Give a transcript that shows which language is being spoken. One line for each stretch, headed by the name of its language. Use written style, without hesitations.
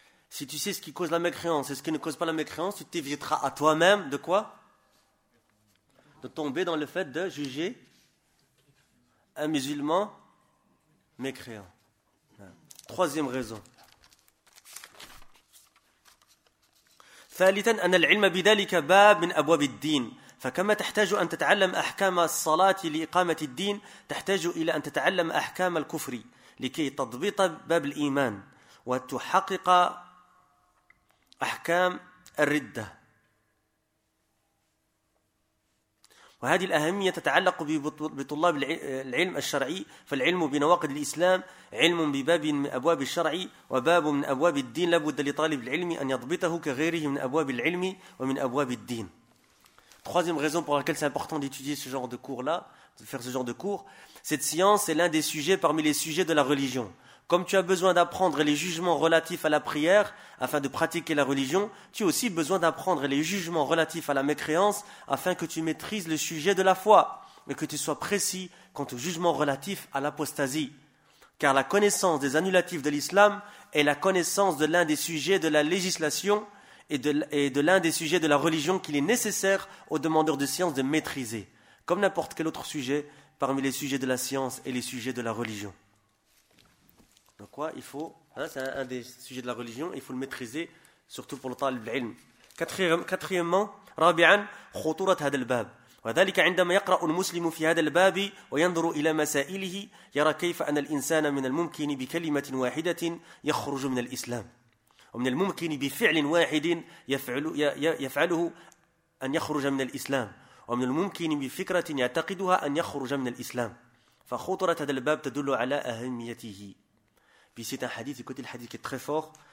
French: Si tu sais ce qui cause la mécréance et ce qui ne cause pas la mécréance, tu t'éviteras à toi-même de quoi? De tomber dans le fait de juger un musulman mécréant. Troisième raison.
Arabic: ثالثا أن العلم بذلك باب من أبواب الدين. فكما تحتاج أن تتعلم أحكام الصلاة لإقامة الدين، تحتاج إلى أن تتعلم أحكام الكفر لكي تضبط باب الإيمان وتحقق أحكام الردة. وهذه الأهمية تتعلق بطلاب العلم الشرعي، فالعلم بنواقض الإسلام علم بباب من أبواب الشرع وباب من أبواب الدين، لابد لطالب العلم أن يضبطه كغيره من أبواب العلم ومن أبواب الدين.
French: Troisième raison pour laquelle c'est important d'étudier ce genre de cours-là, de faire ce genre de cours, cette science est l'un des sujets parmi les sujets de la religion. Comme tu as besoin d'apprendre les jugements relatifs à la prière afin de pratiquer la religion, tu as aussi besoin d'apprendre les jugements relatifs à la mécréance afin que tu maîtrises le sujet de la foi et que tu sois précis quant au jugement relatif à l'apostasie. Car la connaissance des annulatifs de l'islam est la connaissance de l'un des sujets de la législation et de l'un des sujets de la religion qu'il est nécessaire aux demandeurs de science de maîtriser, comme n'importe quel autre sujet parmi les sujets de la science et les sujets de la religion. Donc quoi, il faut, hein, c'est un des sujets de la religion, il faut le maîtriser, surtout pour le talib al-ilm.
Arabic: Quatrièmement, rabi'an, khuturat hada al-bab. وذلك عندما يقرأ المسلم في هذا الباب وينظر إلى مسائله يرى كيف أن الإنسان من الممكن بكلمة واحدة يخرج من الإسلام ومن الممكن بفعل واحد يفعله أن يخرج من الإسلام ومن الممكن بفكرة يعتقدها أن يخرج من الإسلام فخطرة هذا الباب تدل على أهميته.
French: Puis c'est un hadith, écoutez le hadith qui est très fort.